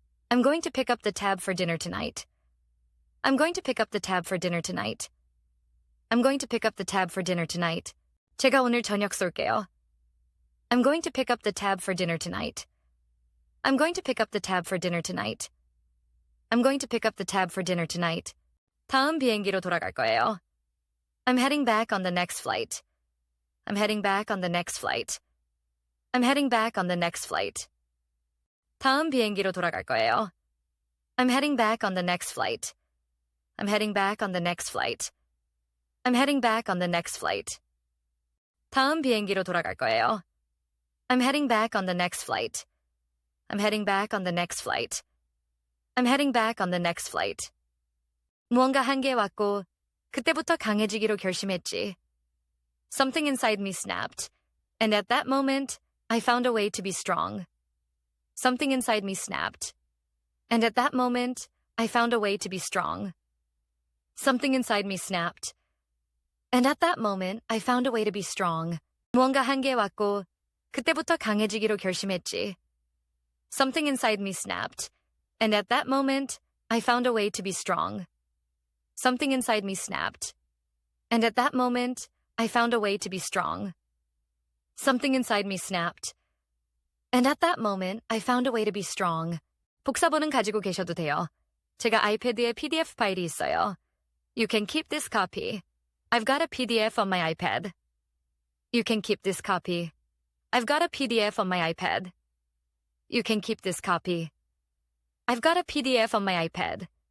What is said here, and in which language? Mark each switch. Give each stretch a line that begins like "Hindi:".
English: I'm going to pick up the tab for dinner tonight. I'm going to pick up the tab for dinner tonight. I'm going to pick up the tab for dinner tonight.
Korean: 제가 오늘 저녁 쏠게요.
English: I'm going to pick up the tab for dinner tonight. I'm going to pick up the tab for dinner tonight. I'm going to pick up the tab for dinner tonight.
Korean: 다음 비행기로 돌아갈 거예요.
English: I'm heading back on the next flight. I'm heading back on the next flight. I'm heading back on the next flight.
Korean: 다음 비행기로 돌아갈 거예요.
English: I'm heading back on the next flight. I'm heading back on the next flight. I'm heading back on the next flight.
Korean: 다음 비행기로 돌아갈 거예요.
English: I'm heading back on the next flight. I'm heading back on the next flight. I'm heading back on the next flight.
Korean: 무언가 한계에 왔고 그때부터 강해지기로 결심했지.
English: Something inside me snapped, and at that moment, I found a way to be strong. Something inside me snapped, and at that moment, I found a way to be strong. Something inside me snapped, and at that moment, I found a way to be strong.
Korean: 무언가 한계에 왔고 그때부터 강해지기로 결심했지.
English: Something inside me snapped, and at that moment, I found a way to be strong. Something inside me snapped, and at that moment, I found a way to be strong. Something inside me snapped, and at that moment, I found a way to be strong.
Korean: 복사본은 가지고 계셔도 돼요. 제가 아이패드에 PDF 파일이 있어요.
English: You can keep this copy. I've got a PDF on my iPad. You can keep this copy. I've got a PDF on my iPad. You can keep this copy. I've got a PDF on my iPad.